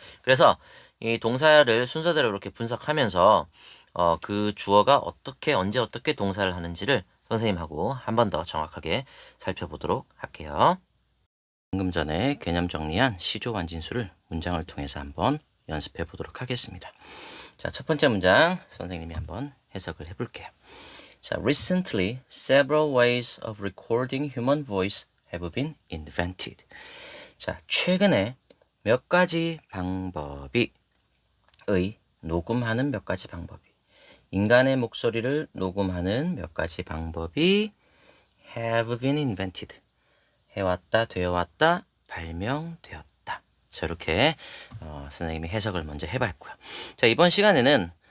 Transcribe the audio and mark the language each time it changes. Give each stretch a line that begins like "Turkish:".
Korean: 그래서 이 동사를 순서대로 이렇게 분석하면서 그 주어가 어떻게 언제 어떻게 동사를 하는지를 선생님하고 한 번 더 정확하게 살펴보도록 할게요. 방금 전에 개념 정리한 시조 완진수를 문장을 통해서 한번 연습해 보도록 하겠습니다. 자, 첫 번째 문장 선생님이 한번 해석을 해볼게요. 자,
English: recently several ways of recording human voice have been invented.
Korean: 자, 최근에 몇 가지 방법이 녹음하는 몇 가지 방법이 인간의 목소리를 녹음하는 몇 가지 방법이
English: have been invented.
Korean: 해왔다, 되어왔다, 발명되었다. 저렇게 선생님이 해석을 먼저 해봤고요. 자, 이번 시간에는